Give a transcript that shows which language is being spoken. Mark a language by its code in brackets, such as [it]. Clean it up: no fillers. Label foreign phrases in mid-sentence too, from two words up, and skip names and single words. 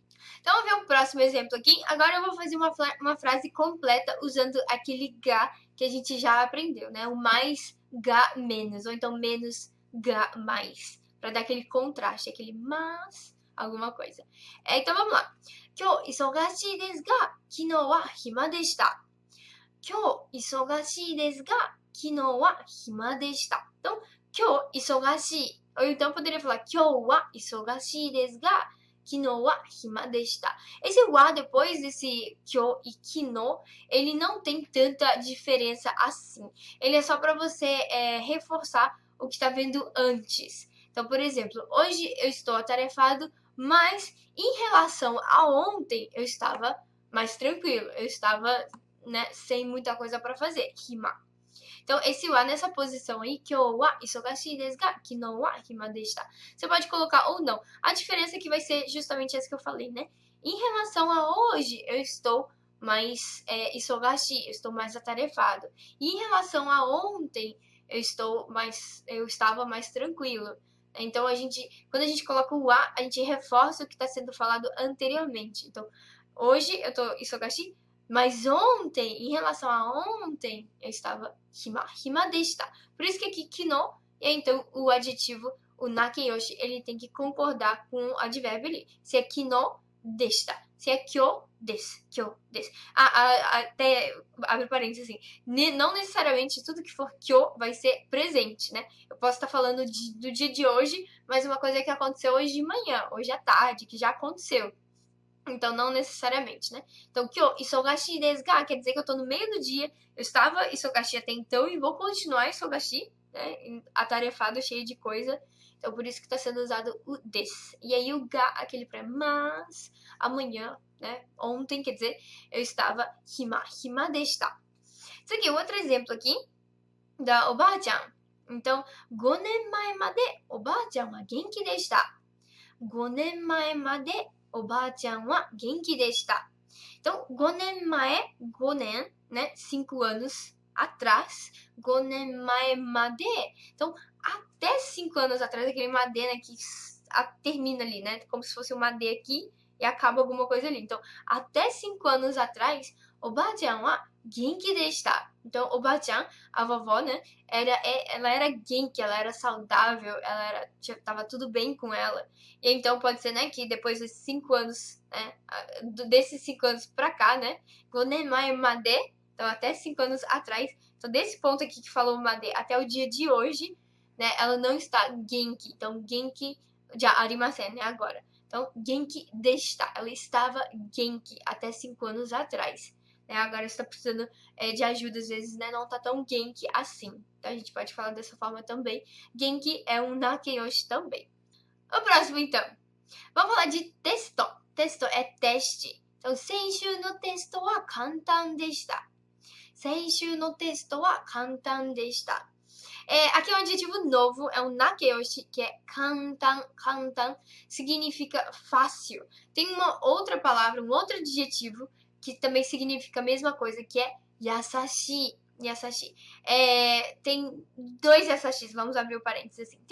[pt] Então, vamos ver o próximo exemplo aqui. Agora eu vou fazer uma frase completa usando aquele ga que a gente já aprendeu, né? O mais ga menos, ou então menos ga mais, para dar aquele contraste, aquele mas alguma coisa. Então vamos lá. [ja] 今日忙しいですが、昨日は暇でした。今日忙しいですが、昨日は暇でした。Então, 今日忙しい. [pt] Ou então poderia falar [ja] 今日は忙しいですが、昨日は暇でした. [pt] Esse wa depois desse kyo e kino, ele não tem tanta diferença assim. Ele é só para você reforçar o que está vendo antes. Então, por exemplo, hoje eu estou atarefado, mas em relação a ontem eu estava mais tranquilo. Eu estava, né, sem muita coisa para fazer. Hima. Então, esse wa nessa posição aí, [ja] 今日は忙しいですが、昨日は暇でした. [pt] Você pode colocar ou não. A diferença é que vai ser justamente essa que eu falei, né? Em relação a hoje, eu estou mais isogashi, eu estou mais atarefado. E em relação a ontem, eu estava mais tranquilo. Então, quando a gente coloca o wa, a gente reforça o que está sendo falado anteriormente. Então, hoje eu estou isogashi, mas ontem, em relação a ontem, eu estava [ja] 暇でした. [pt] Por isso que aqui kino, e então o adjetivo, o nakeyoshi, ele tem que concordar com o advérbio ali. Se é [ja] 昨日でした, [pt] se é [ja] 今日です、今日です. [pt] Até abre parênteses assim, não necessariamente tudo que for kyo vai ser presente, né? Eu posso estar falando do dia de hoje, mas uma coisa que aconteceu hoje de manhã, hoje à tarde, que já aconteceu. Então, não necessariamente, né? Então, [ja] 今日忙しいですが [pt] quer dizer que eu tô no meio do dia, eu estava isogashi até então e vou continuar isogashi, né? Atarefado, cheio de coisa. Então, por isso que tá sendo usado o des. E aí, o ga, aquele pra mas, amanhã, né? Ontem, quer dizer, eu estava [ja] 暇でした. [pt] Isso aqui, outro exemplo aqui, da Oba-chan. [ja] Então, 5 年前までおばあちゃんは元気でした。5年前までおばあちゃんは元気でした。Então, 5年前, 5年, [pt] né? 5 anos atrás. [ja] 5年前まで. [pt] Então, até 5 anos atrás, aquele made, né? Que termina ali, né? Como se fosse um made aqui e acaba alguma coisa ali. Então, até 5 anos atrás, [ja] おばあちゃんは元気でした。Então, おばあちゃん, [pt] a vovó, né? Ela era genki, ela era saudável, tava tudo bem com ela. E então pode ser, né, que depois desses 5 anos, né, desses 5 anos pra cá, né, [ja] 5年前まで, [pt] então até 5 anos atrás, então desse ponto aqui que falou made até o dia de hoje, né, ela não está genki, então [ja] 元気じゃありません, [pt] né, agora. Então, [ja] 元気でした, [pt] ela estava genki até 5 anos atrás. Né, agora está precisando de ajuda, às vezes, né, não tá tão genki assim. Então a gente pode falar dessa forma também. Genki é um nakeyoshi também. O próximo, então. Vamos falar de testo. Testo é teste. Então, [ja] 先週のテストは簡単でした。先週のテストは簡単でした。 [pt] Aqui é um adjetivo novo, é um nakeyoshi, que é kantan. Kantan significa fácil. Tem uma outra palavra, um outro adjetivo, que também significa a mesma coisa, que é yasashi. Yasashi. Tem dois yasashis, vamos abrir o parênteses assim.